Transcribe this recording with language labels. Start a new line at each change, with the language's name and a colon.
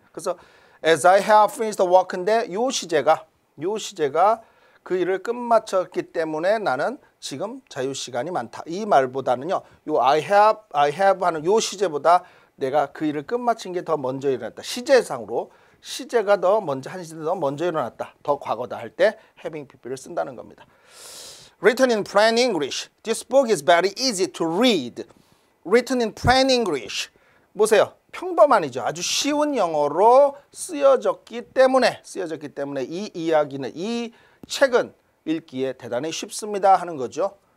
Korean: 그래서 as I have finished the work 인데 요 시제가 그 일을 끝마쳤기 때문에 나는 지금 자유 시간이 많다. 이 말보다는요. 요 I have 하는 요 시제보다 내가 그 일을 끝마친 게 더 먼저 일어났다. 시제상으로 시제가 더 먼저 한 시제 더 먼저 일어났다. 더 과거다 할 때 having pp를 쓴다는 겁니다.
English: Written in plain English. This book is very easy to read. Written in plain English.
Korean: 보세요. 평범한이죠. 아주 쉬운 영어로 쓰여졌기 때문에 이 이야기는 이 책은 읽기에 대단히 쉽습니다 하는 거죠.